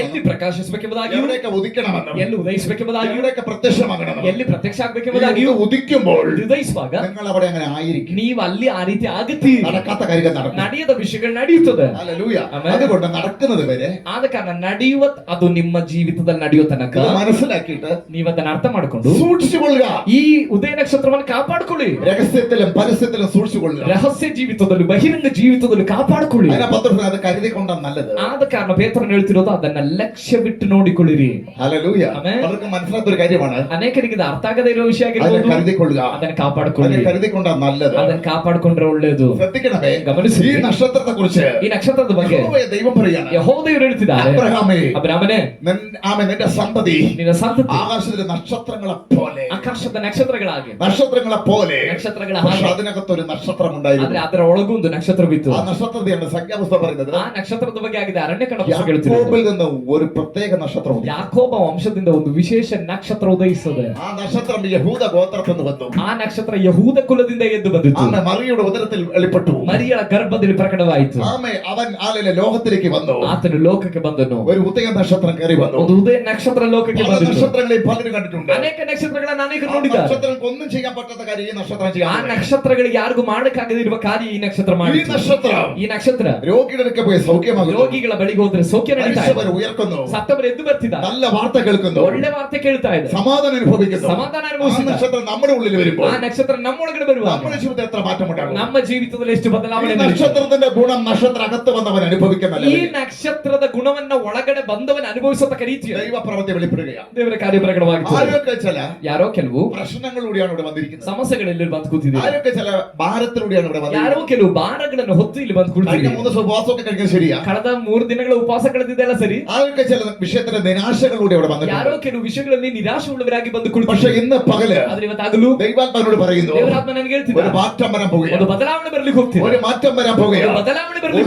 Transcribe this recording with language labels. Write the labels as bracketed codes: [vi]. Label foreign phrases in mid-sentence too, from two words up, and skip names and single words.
[kn] ಎಲ್ಲಿ ಪ್ರಕಾಶಿಸಬೇಕೆಂಬುದಾಗಿಯೂ, [ml] എവിടെയൊക്കെ ഉദിക്കണമെന്നും, [kn] ಎಲ್ಲಿ ಉದಯಿಸಬೇಕೆಂಬುದಾಗಿಯೂ, [ml] എവിടെയൊക്കെ പ്രത്യക്ഷമാകണമെന്നും, [kn] ಎಲ್ಲಿ ಪ್ರತ್ಯಕ್ಷ ಆಗ್ಬೇಕೆಂಬುದಾಗಿಯೂ [ml] ഉദിക്കുമ്പോൾ [kn] ಉದಯಿಸುವಾಗ [ml] നിങ്ങൾ അവിടെ അങ്ങനെ ആയിരിക്കും. [kn] ನೀವು ಅಲ್ಲಿ ಆ ರೀತಿ ಆಗುತ್ತೀರಿ. [ml] നടക്കാത്ത കാര്യങ്ങൾ നടക്കും. [kn] ನಡೆಯದ ವಿಷಯಗಳು ನಡೆಯುತ್ತದೆ. [ml] ഹല്ലേലൂയ. ആമേൻ. അതുകൊണ്ട് നടക്കുന്നത് വരെ [kn] ಆದ ಕಾರಣ ನಡೆಯುವ ಅದು ನಿಮ್ಮ ಜೀವಿತದಲ್ಲಿ ನಡೆಯೋ ತನಕ [ml] ഇത് മനസ്സിലാക്കിയിട്ട് [kn] ನೀವದನ್ನ ಅರ್ಥ ಮಾಡಿಕೊಂಡು [ml] സൂക്ഷിച്ചുകൊള്ളുക. [kn] ಈ ಉದಯ ನಕ್ಷತ್ರವನ್ನು ಕಾಪಾಡಿಕೊಳ್ಳಿ. [ml] രഹസ്യത്തിലും പരസ്യത്തിലും സൂക്ഷിച്ചുകൊള്ളുക. [kn] ರಹಸ್ಯ ಜೀವಿತದಲ್ಲೂ ಬಹಿರಂಗ ಜೀವಿತದಲ್ಲೂ ಕಾಪಾಡಿಕೊಳ್ಳಿ. [ml] അതിനെ പത്രത്തിൽ അത് കരുതി കൊണ്ടാണ് നല്ലത്. [kn] ಆದ ಕಾರಣ ಪೇತ್ರನು ಹೇಳ್ತಿರೋದು ಅದನ್ನ ಲಕ್ಷ್ಯವಿಟ್ಟು ನೋಡಿಕೊಳ್ಳಿರಿ. [ml] ഹല്ലേലൂയ. ആമേൻ. അവർക്ക് മനസ്സിലാത്ത ഒരു കാര്യമാണ്, [kn] ಅನೇಕರಿಗೆ ಇದು ಅರ್ಥ ಆಗದೇ ಇರೋ ವಿಷಯ [ml] അതിനെ [kn] ಆಗಿರ್ಬೋದು. [ml] കരുതിക്കൊള്ളുക, [kn] ಅದನ್ನ ಕಾಪಾಡಿಕೊಳ್ಳಿ, [ml] അതിനെ കരുതിക്കൊണ്ടാ നല്ലത്. [kn] ಅದನ್ನ കാಪಾಡಿಕೊಂಡ್ರೆ ಒಳ್ಳೇದು. [ml] ശ്രദ്ധിക്കണമേ, [kn] ಗಮನಿಸಿ, [ml] ഈ നക്ഷത്രത്തെ കുറിച്ച് [kn] ಈ ನಕ್ಷತ್ರದ ಬಗ್ಗೆ [ml] ദൈവം പറയാണ്, [kn] ಯೆಹೋವನು ಹೇಳ್ತಿದ್ದಾರೆ, [ml] അബ്രഹാമേ, [kn] ಅಬ್ರಾಮನೇ, [ml] നിന്റെ സന്തതി [kn] ನಿನ್ನ ಸಂತತಿ [ml] ആകാശത്തിലെ നക്ഷത്രങ്ങളെ പോലെ, [kn] ಆಕಾಶದ ನಕ್ಷತ್ರಗಳಾಗಿ, [ml] നക്ഷത്രങ്ങളെ പോലെ. [kn] ನಕ್ಷತ್ರಗಳ [ml] പക്ഷെ [kn] ಹಾಗೆ. [ml] അതിനകത്ത് ഒരു നക്ഷത്രം [kn] ಆದ್ರೆ [ml] ഉണ്ടായിരുന്നു. [kn] ಅದರ ಒಳಗೂ ಒಂದು ನಕ್ಷತ್ರವಿತ್ತು. [ml] ആ നക്ഷത്രത്തെയാണ് സംഖ്യാപുസ്തകം പറയുന്നത്. [kn] ಆ ನಕ್ಷತ್ರದ ಬಗ್ಗೆ ಆಗಿದೆ ಅರಣ್ಯಕಾಂಡ ಪುಸ್ತಕ ಹೇಳ್ತಿರೋದು. [ml] യാക്കോബിൽ നിന്ന് ഒരു പ്രത്യേക നക്ഷത്രം ഉണ്ട്. [kn] ಯಾಕೋಬ ವಂಶದಿಂದ ಒಂದು ವಿಶೇಷ ನಕ್ಷತ್ರ ಉದಯಿಸುತ್ತದೆ. [ml] ആ നക്ഷത്രം യഹൂദ ഗോത്രത്തിൽ നിന്ന് വന്നു. [kn] ಆ ನಕ್ಷತ್ರ ಯಹೂದ ಕುಲದಿಂದ ಎದ್ದು ಬಂದಿತು. [ml] ആമേ മറിയുടെ ഉദരത്തിൽ വെളിപ്പെട്ടു. [kn] ಮರಿಯಳ ಗರ್ಭದಲ್ಲಿ ಪ್ರಕಟವಾಯಿತು. [ml] ആമേ അവൻ ആളിലെ ലോകത്തിലേക്ക് വന്നു. [kn] ಆತನು ಲೋಕಕ್ಕೆ ಬಂದನು. [ml] ഒരു ഉദയ നക്ഷത്രം കയറി വന്നു. [kn] ಒಂದು ಉದಯ ನಕ್ಷತ್ರ ಲೋಕಕ್ಕೆ [ml] പല [kn] ಬಂದಿತು. [ml] നക്ഷത്രങ്ങളെ പലരും കണ്ടിട്ടുണ്ട്. [kn] ಅನೇಕ ನಕ್ಷತ್ರಗಳನ್ನ ಅನೇಕರು [ml] ആ [kn] ನೋಡಿದ್ದಾರೆ. [ml] നക്ഷത്രങ്ങൾക്ക് ഒന്നും ചെയ്യാൻ പറ്റാത്ത കാര്യം ഈ നക്ഷത്രം [kn] ಆ [ml] ചെയ്യാൻ. [kn] ನಕ್ಷತ್ರಗಳಿಗೆ ಯಾರಿಗೂ ಮಾಡಕ್ಕಾಗದೇ ಇರುವ ಕಾರ್ಯ ಈ ನಕ್ಷತ್ರ [ml] ഈ [kn] ಮಾಡಿತು. [ml] നക്ഷത്രം [kn] ಈ ನಕ್ಷತ್ರ [ml] രോഗിയുടെ അടുക്കൽ പോയി സൗഖ്യമാകുന്നു. [kn] ರೋಗಿಗಳ ಬಳಿಗೆ ಹೋದ್ರೆ ಸೌಖ್ಯ ನಡೀತಾ ಇದೆ. [ml] മനുഷ്യരെ ഉയർക്കുന്നു. [kn] ಸತ್ತವರು ಎದ್ದು ಬರ್ತಿದ್ದಾರೆ. [ml] നല്ല വാർത്ത കേൾക്കുന്നു. [kn] ಒಳ್ಳೆ ವಾರ್ತೆ ಕೇಳ್ತಾ ಇದೆ. [ml] സമാധാനം അനുഭവിക്കുന്നു. [kn] ಸಮಾಧಾನ [ml] ആ [kn] ಅನುಭವಿಸಿದ [ml] നക്ഷത്രം നമ്മുടെ ഉള്ളിൽ വരുമ്പോൾ [kn] ಆ ನಕ್ಷತ್ರ ನಮ್ಮೊಳಗಡೆ ಬರುವಾಗ [ml] നമ്മുടെ ജീവിതത്തിൽ എത്ര മാറ്റമുണ്ടാകും. [kn] ನಮ್ಮ ಜೀವಿತದಲ್ಲಿ ಎಷ್ಟು [ml] ഈ [kn] ಬದಲಾವಣೆ ನಡೆಯುತ್ತೆ. [ml] നക്ഷത്രത്തിന്റെ ഗുണം നക്ഷത്ര അകത്ത് വന്നവൻ അനുഭവിക്കുന്ന [kn] ಈ ನಕ್ಷತ್ರದ ಗುಣವನ್ನ ಒಳಗಡೆ ಬಂದವನ ಅನುಭವಿಸತಕ್ಕ ರೀತಿಯ [ml] ദൈവ പ്രവൃത്തി വെളിപ്പെടുകയാണ്. [kn] ದೇವರ ಕಾರ್ಯ ಪ್ರಕಟವಾಗುತ್ತದೆ. [ml] ആരൊക്കെ ചില [kn] ಯಾರೋ ಕೆಲವು [ml] പ്രശ്നങ്ങളിലൂടെയാണ് ഇവിടെ വന്നിരിക്കുന്നത്. [kn] ಸಮಸ್ಯೆಗಳಲ್ಲಿ ಬಂದು ಕೂತಿದ್ದಾರೆ. [ml] ആരൊക്കെ ചില ഭാരത്തിലൂടെയാണ് ഇവിടെ [kn] ಯಾರೋ [ml] വന്നിരിക്കുന്നത്. [kn] ಕೆಲವು ಭಾರಗಳನ್ನು ಹೊತ್ತು ಇಲ್ಲಿ ಬಂದು [ml] കഴിഞ്ഞ [kn] ಕೂತಿದ್ದಾರೆ. [ml] 3 ദിവസം ഉപവാസമൊക്കെ കഴിഞ്ഞത് ശരിയാ. [kn] ಕಳೆದ 3 ದಿನಗಳ ಉಪವಾಸ ಕಳೆದಿದ್ದೆಲ್ಲ ಸರಿ. [ml] ആരൊക്കെ ചില വിഷയത്തിന്റെ നിരാശകളിലൂടെ ഇവിടെ [kn] ಯಾರೋ [ml] വന്നിട്ടുണ്ട്. [kn] ಕೆಲವು ವಿಷಯಗಳಲ್ಲಿ ನಿರಾಶೆ ಉಳ್ಳವರಾಗಿ ಬಂದು [ml] പക്ഷെ [kn] ಕುಳಿತಿದ್ದಾರೆ. [ml] ഇന്ന് പകല് [kn] ಆದ್ರೆ ಇವತ್ತಾಗಲೂ [ml] ദൈവാത്മാവിനോട് പറയുന്നു, [kn] ದೇವರಾತ್ಮ ನನಗೆ [ml] ഒരു [kn] ಹೇಳ್ತಿದ್ದಾರೆ, [ml] മാറ്റം വരാൻ [kn] ಒಂದು [ml] പോവുകയാണ്. [kn] ಬದಲಾವಣೆ ಬರ್ಲಿಕ್ಕೆ ಹೋಗ್ತಿದೆ. [ml] ഒരു മാറ്റം വരാൻ [kn] ಒಂದು [ml] പോവുകയാണ്. [kn] ಬದಲಾವಣೆ ಬರ್ಲಿಕ್ಕೆ